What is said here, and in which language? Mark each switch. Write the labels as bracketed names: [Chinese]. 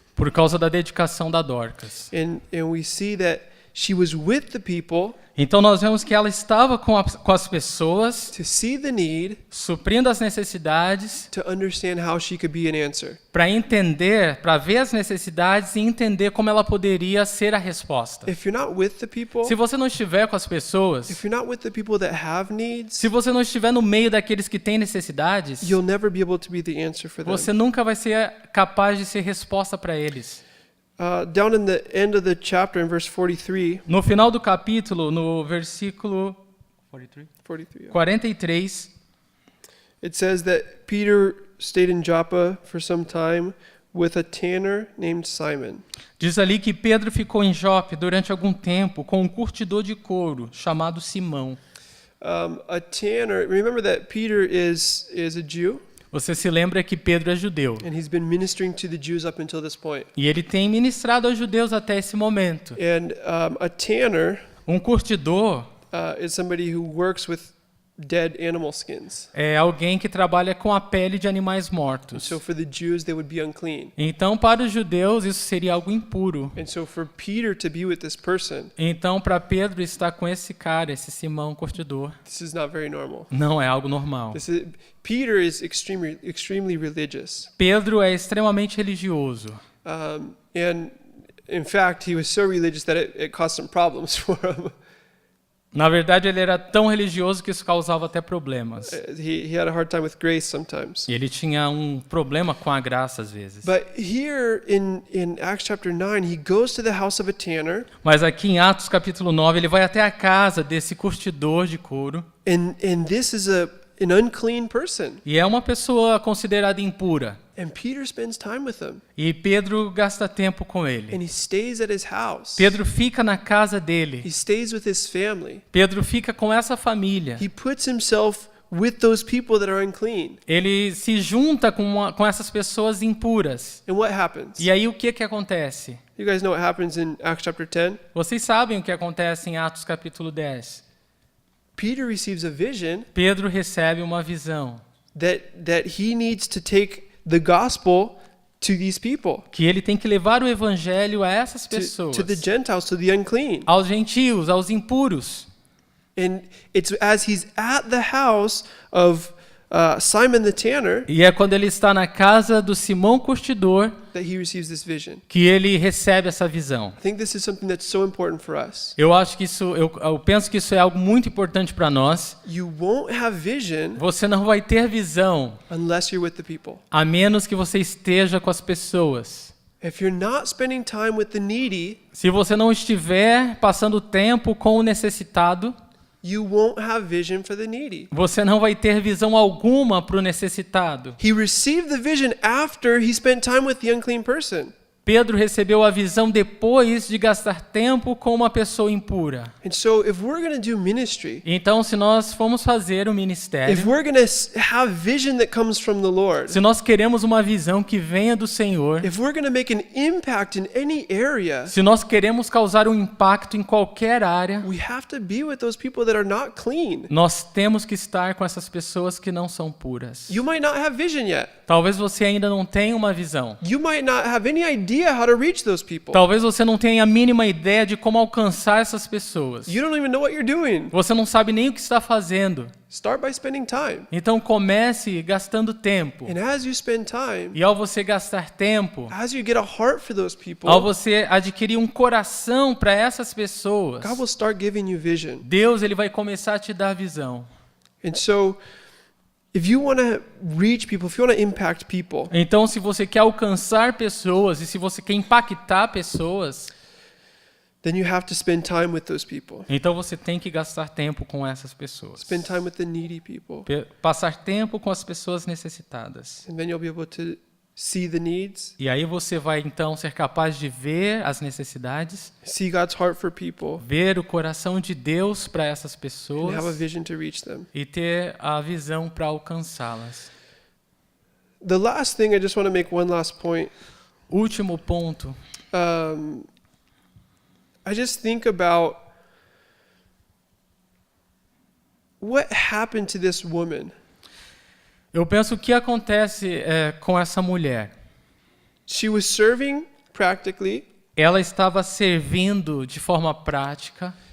[Portuguese] por causa da dedicação da Dorcas. [English] And we see that she was with the people [Portuguese] Então nós vemos que ela estava com as pessoas, [English] to see the need, [Portuguese] suprindo as necessidades, [English] to understand how she could be an answer. [Portuguese] para entender, para ver as necessidades e entender como ela poderia ser a resposta. [English] If you're not with the people, [Portuguese] Se você não estiver com as pessoas, [English] if you're not with the people that have needs, [Portuguese] se você não estiver no meio daqueles que têm necessidades, [English] you'll never be able to be the answer for them. [Portuguese] você nunca vai ser capaz de ser resposta para eles. [English] Down in the end of the chapter, in verse 43, [Portuguese] No final do capítulo, no versículo [English] 43, yeah. [Portuguese] 43, [English] It says that Peter stayed in Joppa for some time with a tanner named Simon. [Portuguese] diz ali que Pedro ficou em Jope durante algum tempo com um curtidor de couro chamado Simão. [English] A tanner, remember that Peter is a Jew, [Portuguese] Você se lembra que Pedro é judeu. [English] and he's been ministering to the Jews up until this point. [Portuguese] E ele tem ministrado aos judeus até esse momento. [English] And a tanner [Portuguese] Um curtidor [English] is somebody who works with dead animal skins. [Portuguese] é alguém que trabalha com a pele de animais mortos. [English] So for the Jews, they would be unclean. [Portuguese] Então, para os judeus, isso seria algo impuro. [English] And so for Peter to be with this person, [Portuguese] Então, para Pedro estar com esse cara, esse Simão curtidor, [English] this is not very normal. [Portuguese] não é algo normal. [English] Peter is extremely religious. [Portuguese] Pedro é extremamente religioso. [English] And in fact, he was so religious that it caused some problems for him. [Portuguese] Na verdade, ele era tão religioso que isso causava até problemas. [English] He had a hard time with grace sometimes. [Portuguese] E ele tinha um problema com a graça às vezes. [English] But here in Acts chapter 9, he goes to the house of a tanner, [Portuguese] Mas aqui em Atos capítulo 9, ele vai até a casa desse curtidor de couro. [English] and this is an unclean person. [Portuguese] E é uma pessoa considerada impura. [English] And Peter spends time with him, [Portuguese] E Pedro gasta tempo com ele. [English] and he stays at his house. [Portuguese] Pedro fica na casa [English] He [Portuguese] dele. [English] stays with his family. [Portuguese] Pedro fica com essa família. [English] He puts himself with those people that are unclean. [Portuguese] Ele se junta com essas pessoas impuras. [English] And what happens? [Portuguese] E aí o que acontece? [English] You guys know what happens in Acts chapter 10? [Portuguese] Vocês sabem o que acontece em Atos capítulo 10. [English] Peter receives a vision [Portuguese] Pedro recebe uma visão [English] that he needs to take the gospel to these people, [Portuguese] que ele tem que levar o evangelho a essas pessoas, [English] to the Gentiles, to the unclean. [Portuguese] aos gentios, aos impuros. [English] And it's as he's at the house of Simon the tanner [Portuguese] E é quando ele está na casa do Simão Curtidor [English] that he receives this vision. [Portuguese] que ele recebe essa visão. [English] I think this is something that's so important for us. [Portuguese] Eu acho que eu penso que isso é algo muito importante para nós. [English] You won't have vision [Portuguese] Você não vai ter visão [English] unless you're with the people. [Portuguese] a menos que você esteja com as pessoas. [English] If you're not spending time with the needy, [Portuguese] Se você não estiver passando tempo com o necessitado, [English] you won't have vision for the needy. [Portuguese] você não vai ter visão alguma para o necessitado. [English] He received the vision after he spent time with the unclean person. [Portuguese] Pedro recebeu a visão depois de gastar tempo com uma pessoa impura. [English] And so if we're going to do ministry, [Portuguese] Então, se nós formos fazer o [English] if [Portuguese] ministério, [English] we're going to have vision that comes from the Lord, [Portuguese] se nós queremos uma visão que venha do Senhor, [English] if we're going to make an impact in any area, [Portuguese] se nós queremos causar um impacto em qualquer área, [English] we have to be with those people that are not clean. [Portuguese] nós temos que estar com essas pessoas que não são puras. [English] You might not have vision yet. [Portuguese] Talvez você ainda não tenha uma visão. [English] You might not have any idea how to reach those people. [Portuguese] Talvez você não tenha a mínima ideia de como alcançar essas pessoas. [English] You don't even know what you're doing. [Portuguese] Você não sabe nem o que está fazendo. [English] Start by spending time. [Portuguese] Então comece gastando tempo. [English] And as you spend time, [Portuguese] E ao você gastar tempo, [English] as you get a heart for those people, [Portuguese] ao você adquirir um coração para essas pessoas, [English] God will start giving you vision. [Portuguese] Deus ele vai começar a te dar visão. [English] And so, if you want to reach people, if you want to impact people, [Portuguese] Então, se você quer alcançar pessoas e se você quer impactar pessoas, [English] then you have to spend time with those people. [Portuguese] então você tem que gastar tempo com essas pessoas. [English] Spend time with the needy people. [Portuguese] Passar tempo com as pessoas necessitadas. [English] And then you'll be able to see the needs, [Portuguese] E aí você vai então ser capaz de ver as necessidades, [English] see God's heart for people, [Portuguese] ver o coração de Deus para essas [English] and have a [Portuguese] pessoas [English] vision to reach them. [Portuguese] e ter a visão para alcançá-las. [English] The last thing, I just want to make one last point. [Portuguese] Último ponto. [English] I just think about what happened to this woman. [Portuguese] Eu penso o que acontece com essa mulher. [English] She was serving practically, [Portuguese] Ela estava servindo de forma prática,